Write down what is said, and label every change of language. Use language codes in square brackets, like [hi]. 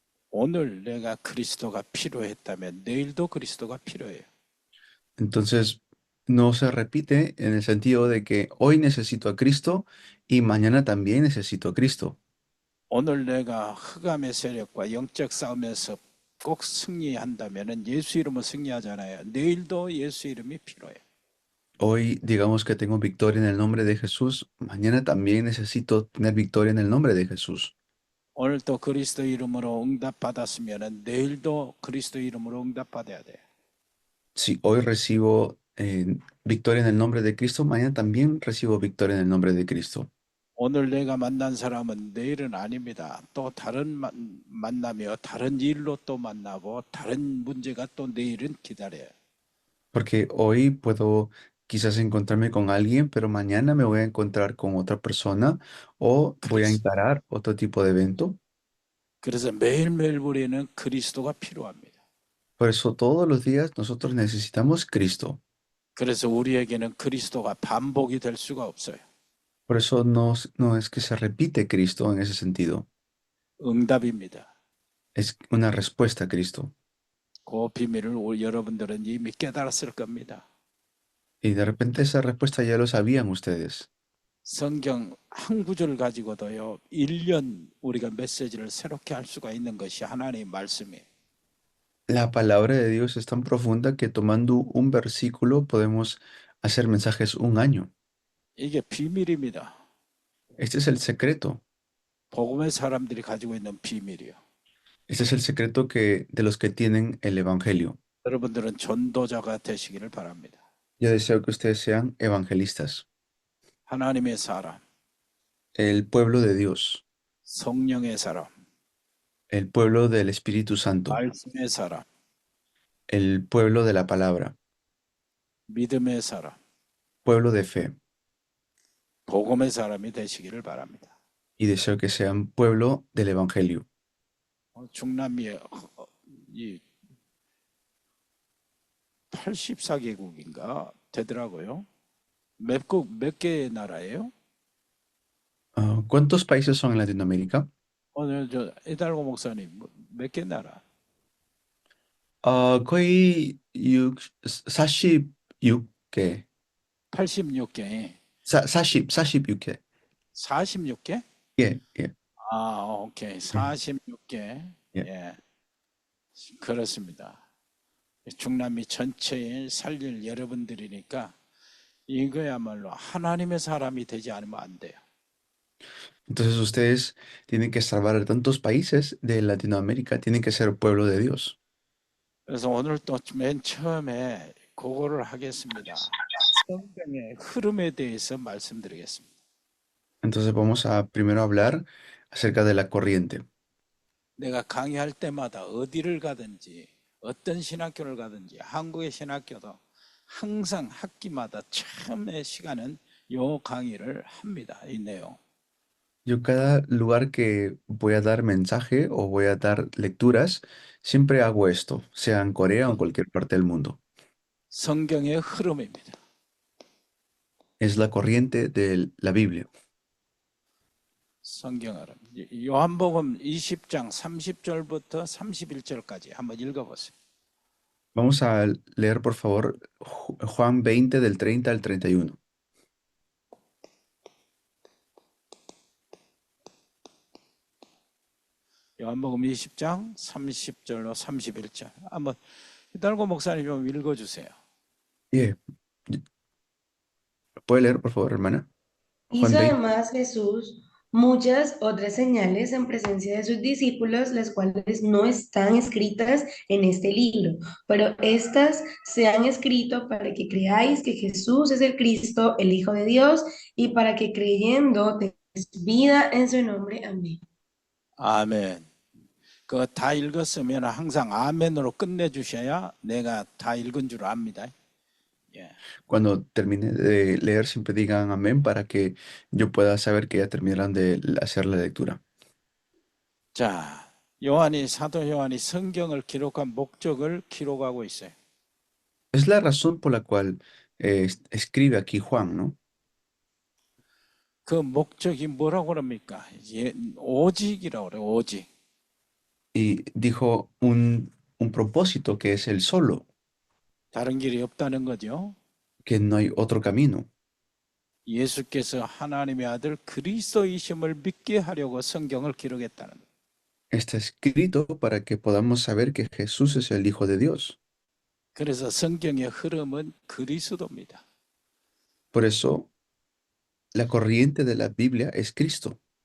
[ko] 오늘 내가 그리스도가 필요했다면 내일도 그리스도가 필요해요. [es] Entonces, no se repite en el sentido de que hoy necesito a Cristo y mañana también necesito a Cristo. [ko] 오늘 내가 흑암의 세력과 영적 싸움에서 꼭 승리한다면 예수 이름으로 승리하잖아요. 내일도 예수 이름이 필요해요. [es] Hoy digamos que tengo victoria en el nombre de Jesús, mañana también necesito tener victoria en el nombre de Jesús. [ko] 오늘 또 그리스도 이름으로 응답받았으면 내일도 그리스도 이름으로 응답받아야 돼요. [es] Si hoy recibo victoria en el nombre de Cristo, mañana también recibo victoria en el nombre de Cristo. [ko] 오늘 내가 만난 사람은 내일은 아닙니다. 또 다른 만나며 다른 일로 또 만나고 다른 문제가 또 내일은 기다려요. [es] Porque hoy puedo quizás encontrarme con alguien, pero mañana me voy a encontrar con otra persona o voy a [ko] 그래서, [es] encarar otro tipo de evento. [ko] 그래서 매일매일 우리는 그리스도가 필요합니다. [es] Por eso todos los días nosotros necesitamos Cristo. [ko] 그래서 우리에게는 그리스도가 반복이 될 수가 없어요. [es] Por eso no es que se repite Cristo en ese sentido. [ko] 응답입니다. [es] Es una respuesta a Cristo. [ko] 그 비밀을 여러분들은 이미 깨달았을 겁니다. [es] Y de repente esa respuesta ya lo sabían ustedes. [ko] 성경 한 구절 가지고도요. 1년 우리가 메시지를 새롭게 할 수가 있는 것이 하나님의 말씀이에요. [es] La palabra de Dios es tan profunda que tomando un versículo podemos hacer mensajes un año. [ko] 이게 비밀입니다. [es] Este es el secreto. [ko] 복음의 사람들이 가지고 있는 비밀이요. [es] Este es el secreto de los que tienen el Evangelio. [ko] 여러분들은 전도자가 되시기를 바랍니다. [es] Yo deseo que ustedes sean evangelistas, [ko] 하나님의 사람, [es] el pueblo de Dios, [ko] 성령의 사람, [es] el pueblo del Espíritu Santo, [ko] 말씀의 사람, [es] el pueblo de la palabra, [ko] 믿음의 사람, [es] pueblo de fe. [ko] 복음의 사람이 되시기를 바랍니다. [es] Y deseo que sean pueblo del Evangelio. [ko] 중남미에 이 84개국인가 되더라고요. 몇 개 나라예요? [es] ¿Cuántos países son en Latinoamérica? [ko] 오늘 저 에달고 목사님 몇 개 나라? 거의 46개. 86개. 46개. 46개? 예, 예. 아, 오케이. 46개. 예. 예. 그렇습니다. 중남미 전체에 살릴 여러분들이니까 이거야말로 하나님의 사람이 되지 않으면 안 돼요. [es] Entonces ustedes tienen que salvar a tantos países de Latinoamérica, tienen que ser pueblo de Dios. [ko] 그래서 오늘 또 맨 처음에 그거를 하겠습니다. 성경의 흐름에 대해서 말씀드리겠습니다. [es] Entonces vamos a primero hablar acerca de la corriente. [ko] 내가 강의할 때마다 어디를 가든지 어떤 신학교를 가든지 한국의 신학교도 항상 학기마다 처음의 시간은 요 강의를 합니다. 이 내용. [es] Yo cada lugar que voy a dar mensaje o voy a dar lecturas, siempre hago esto, sea en Corea o en cualquier parte del mundo. [ko] 성경의 흐름입니다. [es] Es la corriente de la Biblia. [ko] 성경 흐름. 요한복음 20장 30절부터 31절까지 한번 읽어보세요. [es] Vamos a leer, por favor, Juan 20 del 30 al 31. [ko] 요한복음 20장 30절로 31절. 한번 히달고 목사님 좀 읽어주세요. Yeah. [es] ¿Puede leer, por favor, hermana? Juan Hizo 20. además Jesús muchas otras señales en presencia de sus discípulos, las cuales no están escritas en este libro, pero estas se han escrito para que creáis que Jesús es el Cristo, el Hijo de Dios, y para que creyendo tengáis vida en su nombre. Amén. [ko] 아멘. 그거 다 읽었으면 항상 아멘으로 끝내주셔야 내가 다 읽은 줄 압니다. 예. [es] Cuando termine de leer, siempre digan amén para que yo pueda saber que ya terminaron de hacer la lectura. [ko] 자, 사도 요한이 성경을 기록한 목적을 기록하고 있어요. [es] Es la razón por la cual escribe aquí Juan, ¿no? [ko] 그 목적이 뭐라고 그럽니까? 오직이라고 그래요. 오직. [es] Y dijo un propósito que es el solo, [ko] 다른 길이 없다는 거죠. [es] que no hay otro camino. [ko] 예수께서 하나님의 아들 그리스도이심을 믿게 하려고 성경을 기록했다는 거예요. [es] Está escrito para que podamos saber que Jesús es el Hijo de Dios. [ko] 그래서 성경의 흐름은 그리스도입니다. [es] Por eso, la corriente de la Biblia es Cristo.